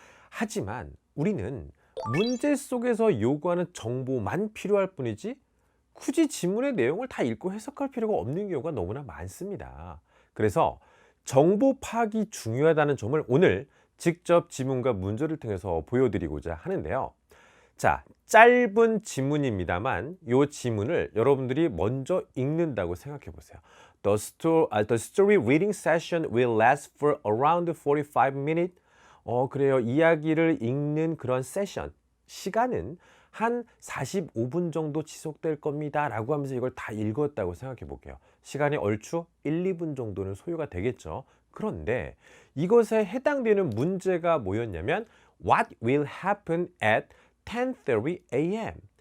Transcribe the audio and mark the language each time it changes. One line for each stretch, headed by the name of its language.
Korean: 하지만 우리는 문제 속에서 요구하는 정보만 필요할 뿐이지 굳이 지문의 내용을 다 읽고 해석할 필요가 없는 경우가 너무나 많습니다. 그래서 정보 파악이 중요하다는 점을 오늘 직접 지문과 문제를 통해서 보여드리고자 하는데요. 자, 짧은 지문입니다만 이 지문을 여러분들이 먼저 읽는다고 생각해 보세요.
English: The story reading session will last for around 45 minutes.
Korean: 그래요. 이야기를 읽는 그런 세션, 시간은 한 45분 정도 지속될 겁니다. 라고 하면서 이걸 다 읽었다고 생각해 볼게요. 시간이 얼추 1, 2분 정도는 소요가 되겠죠. 그런데 이것에 해당되는 문제가 뭐였냐면
English: What will happen at 10:30 a.m.